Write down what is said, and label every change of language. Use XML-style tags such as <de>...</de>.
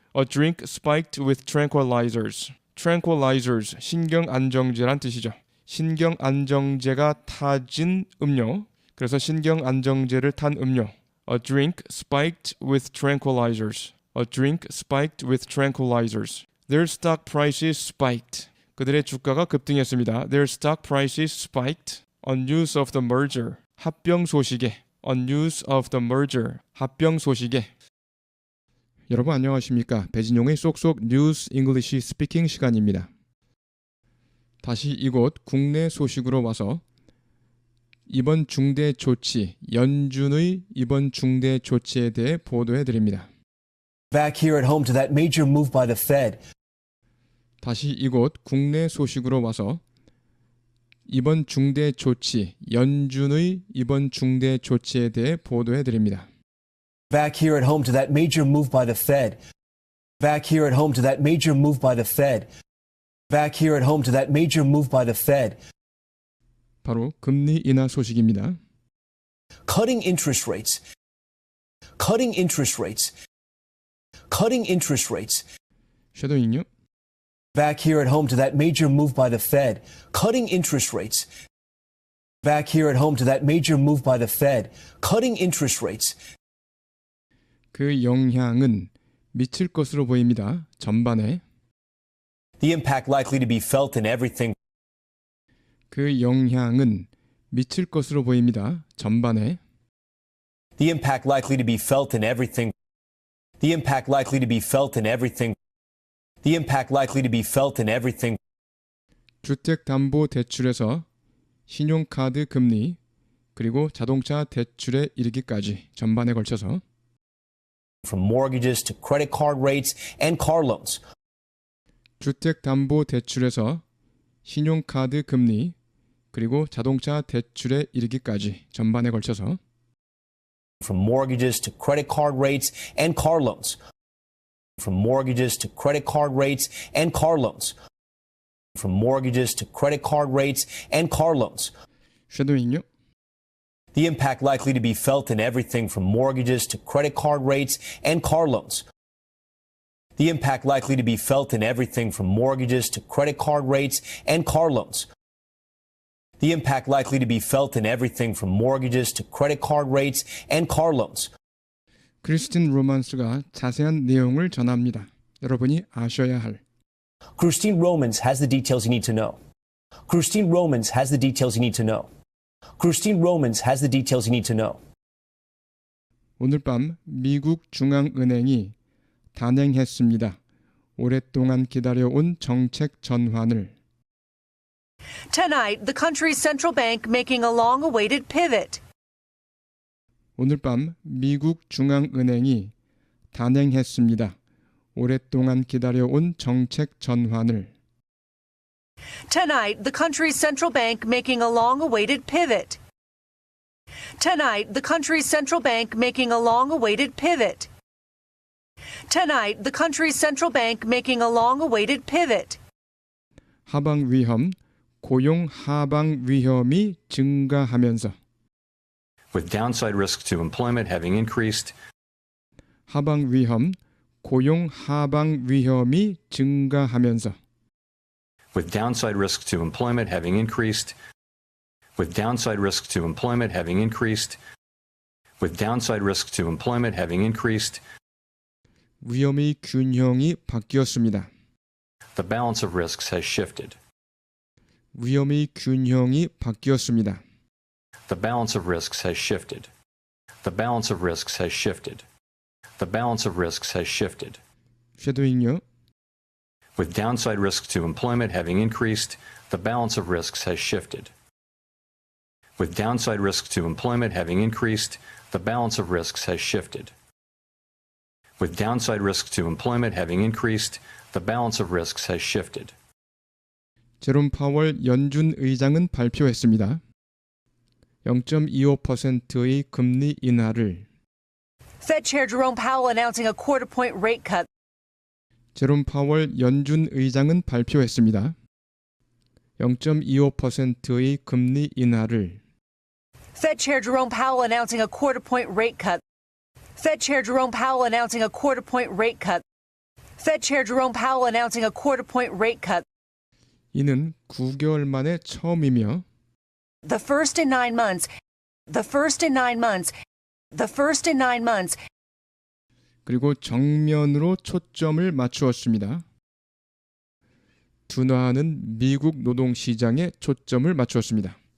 <en>A drink spiked with tranquilizers.</en> <ko>tranquilizers, 신경안정제란 뜻이죠. 신경안정제가 타진 음료. 그래서 신경안정제를 탄 음료.</ko> <en>A drink spiked with tranquilizers. A drink spiked with tranquilizers. Their stock prices spiked.</en> <ko>그들의 주가가 급등했습니다.</ko> <en>Their stock prices spiked on news of the merger.</en> <ko>합병 소식에.</ko> <en>On news of the merger.</en> <ko>합병 소식에. 여러분 안녕하십니까? 배진용의 쏙쏙 뉴스 잉글리시 스피킹 시간입니다. 다시 이곳 국내 소식으로 와서 이번 중대 조치, 연준의 이번 중대 조치에 대해 보도해 드립니다.</ko> <en>Back here at home to that major move by the Fed.</en> <ko>다시 이곳 국내 소식으로 와서 이번 중대 조치, 연준의 이번 중대 조치에 대해 보도해 드립니다.</ko> <en>Back here at home to that major move by the Fed. Back here at home to that major move by the Fed. Back here at home to that major move by the Fed.</en> <ko>바로 금리 인하 소식입니다.</ko> <en>Cutting interest rates. Cutting interest rates. Cutting interest rates.</en> <ko>섀도잉요.</ko> <en>Back here at home to that major move by the Fed. Cutting interest rates. Back here at home to that major move by the Fed. Cutting interest rates.</en> <ko>그 영향은 미칠 것으로 보입니다. 전반에.</ko> <en>The impact likely to be felt in everything.</en> <ko>그 영향은 미칠 것으로 보입니다. 전반에.</ko> <en>The impact likely to be felt in everything. The impact likely to be felt in everything. The impact likely to be felt in everything.</en> <ko>주택담보대출에서 신용카드 금리 그리고 자동차 대출에 이르기까지 전반에 걸쳐서</ko> <en>from mortgages to credit card rates and car loans.</en> <ko>주택담보대출에서 신용카드 금리 그리고 자동차 대출에 이르기까지 전반에 걸쳐서</ko> <en>From mortgages to credit card rates and car loans. From mortgages to credit card rates and car loans. From mortgages to credit card rates and car loans.</en> <ko>쉐도잉요.</ko> <en>The impact likely to be felt in everything from mortgages to credit card rates and car loans. The impact likely to be felt in everything from mortgages to credit card rates and car loans. The impact likely to be felt in everything from mortgages to credit card rates and car loans.</en> <ko>크리스틴 로만스가 자세한 내용을 전합니다. 여러분이 아셔야 할</ko> <en>Christine Romans has the details you need to know. Christine Romans has the details you need to know. Christine Romans has the details you need to know.</en> <ko>오늘 밤 미국 중앙은행이 단행했습니다. 오랫동안 기다려온 정책 전환을</ko> <en>Tonight, the country's central bank making a long-awaited pivot.</en> <ko>오늘 밤 미국 중앙은행이 단행했습니다. 오랫동안 기다려온 정책 전환을</ko> <en>Tonight, the country's central bank making a long-awaited pivot. Tonight, the country's central bank making a long-awaited pivot. Tonight, the country's central bank making a long-awaited pivot.</en> <ko>하방 위험, 고용 하방 위험이 증가하면서</ko> <en>With downside risks to employment having increased,</en> <ko>하방 위험, 고용 하방 위험이 증가하면서</ko> <en>with downside risks to employment having increased, with downside risks to employment having increased, with downside risks to employment having increased,</en> <ko>위험의 균형이 바뀌었습니다.</ko> <en>the balance of risks has shifted.</en> <ko>위험의 균형이 바뀌었습니다.</ko> <en>The balance of risks has shifted. The balance of risks has shifted. The balance of risks has shifted.</en> <ko>쉐도잉요.</ko> <en>With downside risks to employment having increased, the balance of risks has shifted. With downside risks to employment having increased, the balance of risks has shifted. With downside risks to employment having increased, the balance of risks has shifted.</en> <ko>제롬 파월 연준 의장은 발표했습니다. 0.25%의 금리 인하를</ko> <en>Fed Chair Jerome Powell announcing a quarter-point rate cut.</en> <ko>제롬 파월 연준 의장은 발표했습니다. 0.25%의 금리 인하를</ko> <en>Fed Chair Jerome Powell announcing a quarter-point rate cut. Fed Chair Jerome Powell announcing a quarter-point rate cut. Fed Chair Jerome Powell announcing a quarter-point rate cut.</en> <ko>이는 9개월 만에 처음이며</ko> <en>The first in 9 months. The first in 9 months. The first in 9 months.</en> <ko>그리고 정면으로 초점을 맞추었습니다. 둔화하는 미국 노동시장에 초점을 맞추었습니다.</ko>